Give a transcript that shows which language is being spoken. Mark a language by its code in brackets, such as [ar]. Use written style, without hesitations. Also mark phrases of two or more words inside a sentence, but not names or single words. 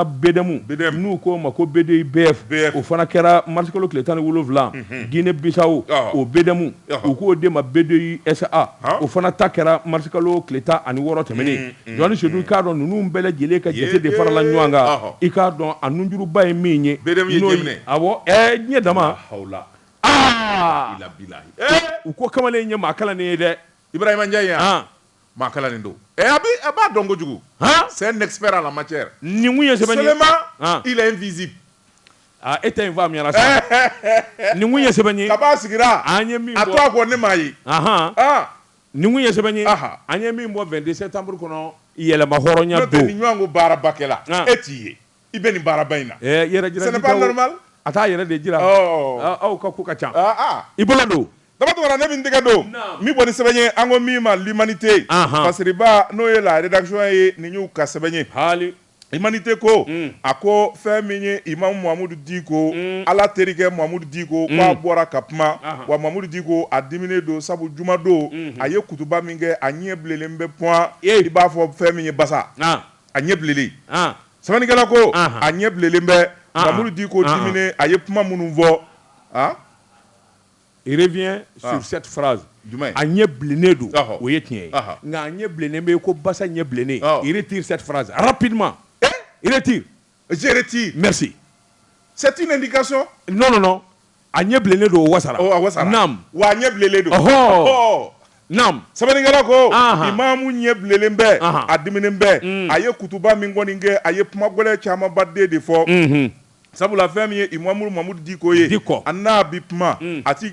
[bm] BDM n'u k'o ma ko BDI BF o fana kɛra mars kalo tile 17 Guinée Bissau o BDM u k'o de ma BDI SA o fana ta kɛra mars kalo tile 16 tɛmɛnen Jean Dizedou k'a dɔn ninnu bɛɛ lajɛlen ka jate de farala ɲɔgɔn kan k'a dɔn a nunjuruba ye min ye awɔ ɲɛ dama u ko kamalen ye maa kalannen ye dɛ Ibrahima Ndiaye maa kalannen don a b'a dɔn kojugu [fr] c'est un expert en la matière [bm] nin kun ye sɛbɛnni [fr] seulement il est invisible [bm] e tɛ infâme yara sa nin kun ye sɛbɛnni ye kab'a sigira an ye min a to a kɔ ne m'a ye nin kun ye sɛbɛnni ye an ye min bɔ 22 septembre kɔnɔ yɛlɛma hɔrɔnya don ni ɲɔgɔn ko baaraba kɛla e t'i ye i bɛ nin baaraba in na [fr] ce n'est pas normal [bm] a t'a yɛrɛ de jira aw ka ko ka ca i bolo don damatɔgɔra ne bɛ n tɛgɛ don min bɔ ni sɛbɛn ye an ko min ma l'humanité Fasiriba n'o ye [fr] la rédaction [bm] ye nin y'u ka sɛbɛn ye hali humanité ko a ko fɛn min ye Imam Mahamudu Diko ala terikɛ Mahamudu Diko k'a bɔra ka kuma wa Mahamudu Diko a diminen don sabu juma don a ye kutuba min kɛ a ɲɛ bilenlen bɛ point i b'a fɔ fɛn min ye basa a ɲɛ bilenlen sɛbɛnnikɛla ko a ɲɛ bilenlen bɛ Mahamudu Diko diminen a ye kuma minnu fɔ [fr] il revient sur cette phrase [bm] a ɲɛ bilennen don o ye tiɲɛ ye nka a ɲɛ bilennen bɛ ko basa ɲɛ bilennen [fr] il retire cette phrase rapidement il retire je retire merci c'est une indication [bm] non a ɲɛ bilennen don o wasara naam wa a ɲɛ bilenlen don naam sɛbɛnnikɛla ko imamu ɲɛ bilenlen bɛ a diminen bɛ a ye kutuba min kɔni kɛ a ye kuma gɛlɛn camanba de fɔ sabula fɛn min ye Imamu Mahamudu Diko ye a n'a bi kuma a t'i